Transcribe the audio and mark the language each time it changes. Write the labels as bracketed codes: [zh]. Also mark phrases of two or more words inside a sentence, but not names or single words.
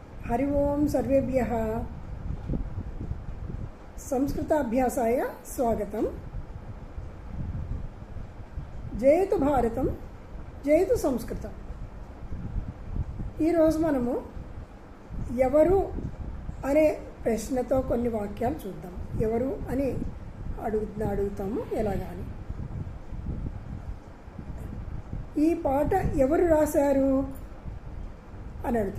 [sa] हरि ओम सर्वेभ्यः संस्कृताभ्यासाय स्वागतम्। जयतु भारतं जयतु संस्कृतं। [te] ఈ రోజు మనము ఎవరు అనే ప్రశ్నతో కొన్ని వాక్యాలు చూద్దాం. ఎవరు అని అడుగుతాము ఎలాగాని. ఈ పాట ఎవరు రాశారు అని అడుగుతాం.